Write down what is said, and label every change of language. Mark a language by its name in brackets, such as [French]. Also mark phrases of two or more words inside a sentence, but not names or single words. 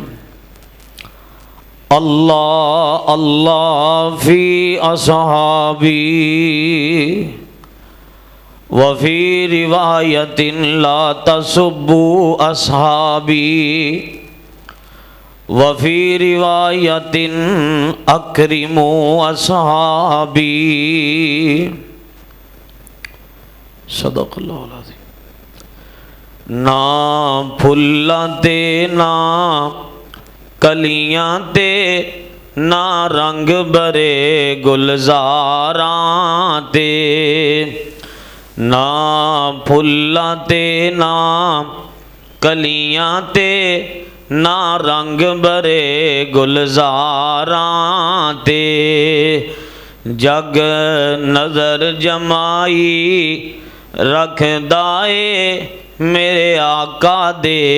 [Arabic] الله الله في أصحابي وفي رواية لا تسبوا أصحابي وفي رواية أكرموا أصحابي صدق اللہ العظیم۔ [Punjabi] نہ پھلاں تے نہ کلیاں تے نہ رنگ برے گلزاراں تے، نہ پھلاں تے نہ کلیاں تے نہ رنگ برے گلزاراں تے، جگ نظر جمائی رکھ دائے میرے آقا دے